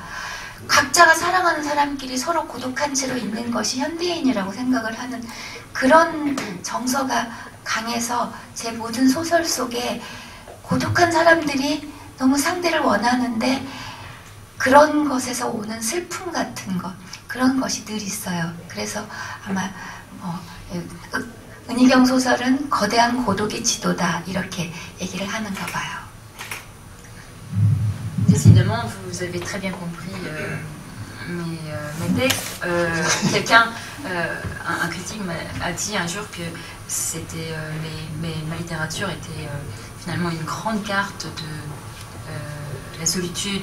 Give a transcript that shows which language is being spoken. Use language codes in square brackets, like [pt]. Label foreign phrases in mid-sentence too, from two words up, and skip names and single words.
[ko] 각자가 사랑하는 사람끼리 서로 고독한 채로 있는 것이 현대인이라고 생각을 하는 그런 정서가 강해서 제 모든 소설 속에 고독한 사람들이 너무 상대를 원하는데 그런 것에서 오는 슬픔 같은 것, 그런 것이 늘 있어요. 그래서 아마 은희경 소설은 거대한 고독의 지도다 이렇게 얘기를 하는가 봐요. [fr] Décidément, vous avez très bien compris mes textes. Un critique m'a dit un jour que c'était ma littérature était finalement une grande carte de la solitude.